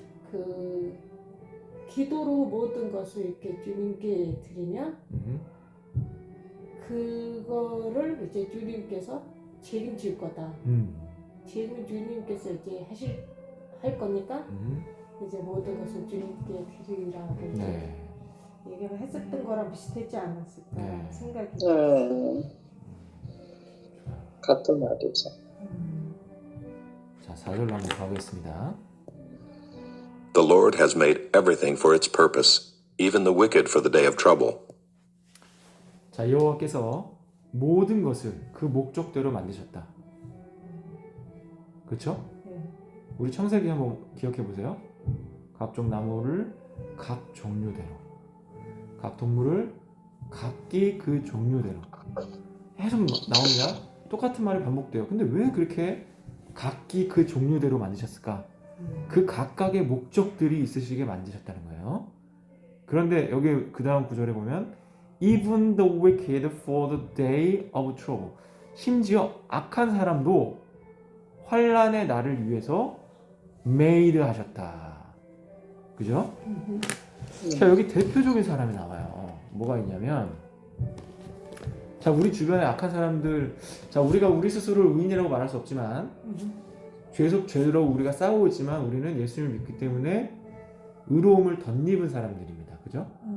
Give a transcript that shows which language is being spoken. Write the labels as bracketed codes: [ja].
[ko] 그 기도로 모든 것을 이렇게 주님께 드리면 그거를 이제 주님께서 책임질 거다. 책임 주님께서 이제 할 거니까 이제 모든 것을 주님께 드리라고 네. 얘기를 했었던 거랑 비슷하지 않았을까 네. 생각이 같은 말이죠. 자, 4절로 한번 가보겠습니다. [en] The Lord has made everything for its purpose, even the wicked for the day of trouble. [ko] 자, 여호와께서 모든 것을 그 목적대로 만드셨다. 그렇죠? 네. 우리 창세기 한번 기억해 보세요. 각종 나무를 각 종류대로, 각 동물을 각기 그 종류대로 계속 나옵니다. 똑같은 말이 반복돼요. 근데 왜 그렇게 각기 그 종류대로 만드셨을까? 그 각각의 목적들이 있으시게 만드셨다는 거예요. 그런데 여기 그 다음 구절에 보면 [en] Even the wicked for the day of trouble. [ko] 심지어 악한 사람도 환난의 날을 위해서 made 하셨다. 그죠? 자, 여기 대표적인 사람이 나와요. 뭐가 있냐면, 자, 우리 주변에 악한 사람들, 자, 우리가 우리 스스로를 의인이라고 말할 수 없지만, 죄로 우리가 싸우고 있지만, 우리는 예수님을 믿기 때문에 의로움을 덧입은 사람들입니다. 그죠?